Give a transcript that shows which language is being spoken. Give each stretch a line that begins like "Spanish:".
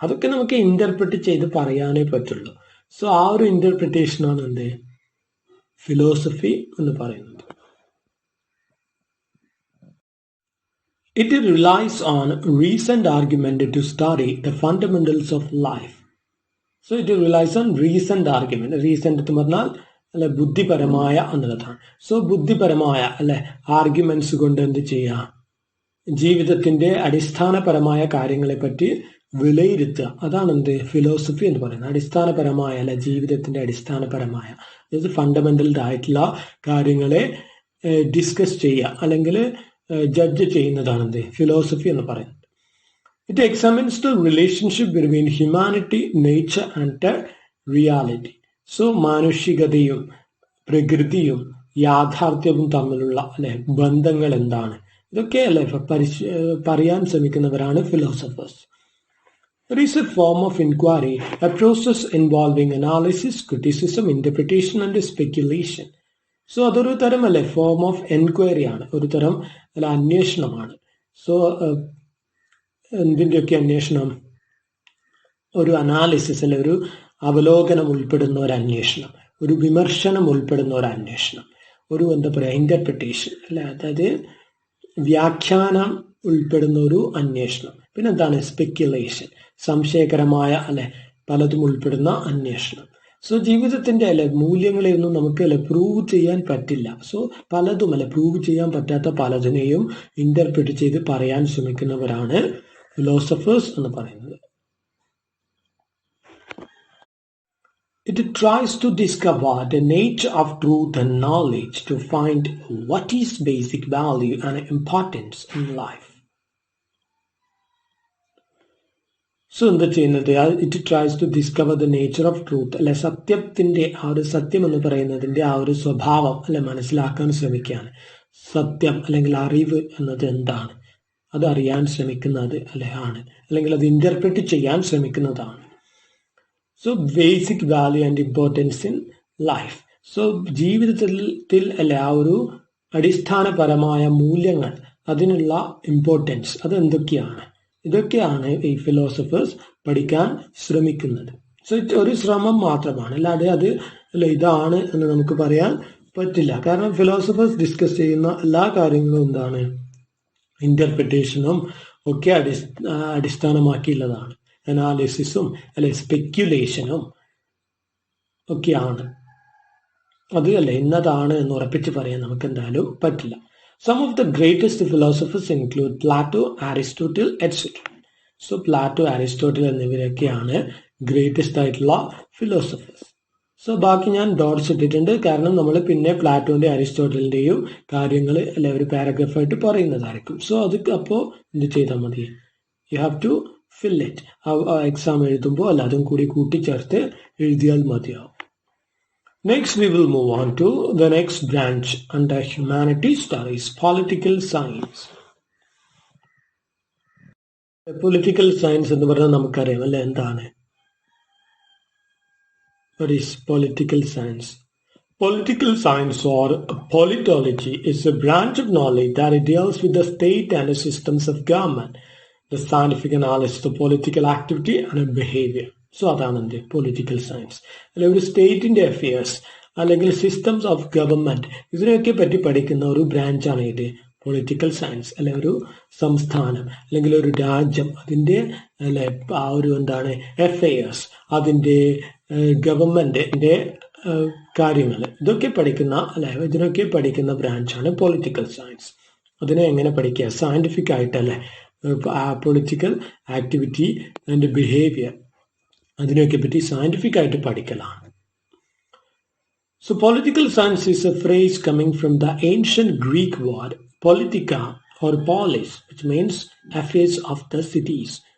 Malayalam: അതൊക്കെ നമുക്ക് ഇന്റർപ്രറ്റ് ചെയ്ത് പറയാനേ പറ്റുള്ളൂ. സോ ആ ഒരു ഇന്റർപ്രിട്ടേഷനാണ് എന്ത് ഫിലോസഫി എന്ന് പറയുന്നത്.
English: It relies on reasoned argument to study the fundamentals of life. So it relies on reasoned argument.
Malayalam: Reasoned എന്ന് പറഞ്ഞാൽ അല്ലെ ബുദ്ധിപരമായ എന്നുള്ളതാണ്. സോ ബുദ്ധിപരമായ അല്ലെ ആർഗ്യുമെന്റ്സ് കൊണ്ട് എന്ത് ചെയ്യാം, ജീവിതത്തിന്റെ അടിസ്ഥാനപരമായ കാര്യങ്ങളെ പറ്റി വിലയിരുത്തുക. അതാണ് എന്ത് ഫിലോസഫി എന്ന് പറയുന്നത്. അടിസ്ഥാനപരമായ അല്ലെ ജീവിതത്തിന്റെ അടിസ്ഥാനപരമായ, അതായത് ഫണ്ടമെന്റൽ ആയിട്ടുള്ള കാര്യങ്ങളെ ഡിസ്കസ് ചെയ്യുക അല്ലെങ്കിൽ ജഡ്ജ് ചെയ്യുന്നതാണ് എന്ത് ഫിലോസഫി എന്ന് പറയുന്നത്.
English: It examines the relationship between humanity, nature and reality.
Malayalam: So മാനുഷികതയും പ്രകൃതിയും യാഥാർത്ഥ്യവും തമ്മിലുള്ള അല്ലെ ബന്ധങ്ങൾ എന്താണ്, ഇതൊക്കെ അല്ലെ പറയാൻ ശ്രമിക്കുന്നവരാണ് philosophers.
English: It is a form of inquiry, a process involving analysis, criticism, interpretation and speculation.
Malayalam: So അതൊരു തരം അല്ലെ ഫോം ഓഫ് എൻക്വയറി ആണ്, ഒരു തരം അല്ല അന്വേഷണമാണ്. സോ എന്തിൻ്റെയൊക്കെ അന്വേഷണം, ഒരു അനാലിസിസ് അല്ലെ ഒരു അവലോകനം ഉൾപ്പെടുന്ന ഒരു അന്വേഷണം, ഒരു വിമർശനം ഉൾപ്പെടുന്ന ഒരു അന്വേഷണം, ഒരു എന്താ പറയുക ഇന്റർപ്രിട്ടേഷൻ അല്ലെ, അതായത് വ്യാഖ്യാനം ഉൾപ്പെടുന്ന ഒരു അന്വേഷണം. പിന്നെ എന്താണ് സ്പെക്യുലേഷൻ, സംശയകരമായ അല്ലെ പലതും ഉൾപ്പെടുന്ന അന്വേഷണം. സോ ജീവിതത്തിന്റെ അല്ലെ മൂല്യങ്ങളെയൊന്നും നമുക്ക് അല്ലെ പ്രൂവ് ചെയ്യാൻ പറ്റില്ല. സോ പലതും അല്ലെ പ്രൂവ് ചെയ്യാൻ പറ്റാത്ത പലതിനെയും ഇന്റർപ്രിറ്റ് ചെയ്ത് പറയാൻ ശ്രമിക്കുന്നവരാണ് ഫിലോസഫേഴ്സ് എന്ന് പറയുന്നത്.
English: It tries to discover the nature of truth and knowledge to find what is basic value and importance in life.
Malayalam: So എന്താ ചെയ്യുന്നത്,
English: it tries to discover the nature of truth
Malayalam: അല്ലെ സത്യത്തിന്റെ ആ ഒരു സത്യം എന്ന് പറയുന്നതിന്റെ ആ ഒരു സ്വഭാവം അല്ലെ മനസ്സിലാക്കാൻ ശ്രമിക്കുകയാണ്. സത്യം അല്ലെങ്കിൽ അറിവ് എന്നത് എന്താണ്, അത് അറിയാൻ ശ്രമിക്കുന്നത് അല്ലെ ആണ്, അല്ലെങ്കിൽ അത് ഇന്റർപ്രറ്റ് ചെയ്യാൻ ശ്രമിക്കുന്നതാണ്. So
English: Basic value and importance in life.
Malayalam: So ജീവിതത്തിൽ അല്ലെ ആ ഒരു അടിസ്ഥാനപരമായ മൂല്യങ്ങൾ, അതിനുള്ള ഇമ്പോർട്ടൻസ് അത് എന്തൊക്കെയാണ്, ഇതൊക്കെയാണ് ഈ ഫിലോസഫേഴ്സ് പഠിക്കാൻ ശ്രമിക്കുന്നത്. സോ ഒരു ശ്രമം മാത്രമാണ്, അല്ലാതെ അത് അല്ല ഇതാണ് എന്ന് നമുക്ക് പറയാൻ പറ്റില്ല. കാരണം ഫിലോസഫേഴ്സ് ഡിസ്കസ് ചെയ്യുന്ന എല്ലാ കാര്യങ്ങളും എന്താണ് ഇന്റർപ്രിട്ടേഷനും ഒക്കെ അടിസ്ഥാനമാക്കിയുള്ളതാണ്. അനാലിസിസും അല്ലെ സ്പെക്യുലേഷനും ഒക്കെയാണ്. അത് അല്ലെ ഇന്നതാണ് എന്ന് ഉറപ്പിച്ച് പറയാൻ നമുക്ക് എന്തായാലും പറ്റില്ല.
English: Some of the greatest philosophers include Plato, Aristotle, etc.
Malayalam: So Plato, Aristotle എന്നിവരൊക്കെയാണ് greatest ആയിട്ടുള്ള ഫിലോസഫേഴ്സ്. സോ ബാക്കി ഞാൻ ഡോട്ട്സ് ഇട്ടിട്ടുണ്ട്, കാരണം നമ്മൾ പിന്നെ പ്ലാറ്റോന്റെ അരിസ്റ്റോട്ടലിന്റെയും കാര്യങ്ങൾ അല്ലെ ഒരു പാരഗ്രാഫായിട്ട് പറയുന്നതായിരിക്കും. സോ അത് അപ്പോൾ എന്ത് ചെയ്താൽ മതി,
English: You have to fill it.
Malayalam: Exam എഴുതുമ്പോൾ അല്ല അതും കൂടി കൂട്ടിച്ചേർത്ത് എഴുതിയാൽ മതിയാവും.
English: Next, we will move on to the next branch under humanities, that is political science.
Malayalam: Political science എന്ന് പറഞ്ഞാൽ നമുക്കറിയാം അല്ലെ എന്താണ്?
English: What is political science? Political science or politology is a branch of knowledge that deals with the state and the systems of government, the scientific analysis of political activity and behavior.
Malayalam: So അതാണ് എന്ത് political science. അല്ലെ ഒരു സ്റ്റേറ്റിന്റെ affairs അല്ലെങ്കിൽ systems of government ഇതിനെയൊക്കെ പറ്റി പഠിക്കുന്ന ഒരു ബ്രാഞ്ചാണ് ഇത് പൊളിറ്റിക്കൽ സയൻസ്. അല്ലെ ഒരു സംസ്ഥാനം അല്ലെങ്കിൽ ഒരു രാജ്യം അതിന്റെ അല്ലെ ആ ഒരു എന്താണ് അഫയേഴ്സ് അതിന്റെ ഗവൺമെന്റിന്റെ കാര്യങ്ങൾ ഇതൊക്കെ പഠിക്കുന്ന അല്ലെ ഇതിനൊക്കെ പഠിക്കുന്ന ബ്രാഞ്ചാണ് പൊളിറ്റിക്കൽ സയൻസ്. അതിനെ എങ്ങനെ പഠിക്കുക? സയന്റിഫിക് ആയിട്ടല്ലേ പൊളിറ്റിക്കൽ ആക്ടിവിറ്റി ആൻഡ് ബിഹേവിയർ അതിനെയൊക്കെ പറ്റി സയന്റിഫിക് ആയിട്ട് പഠിക്കലാണ്.
English: So political science is a phrase coming from the ancient Greek word politica or polis, which means affairs of the cities.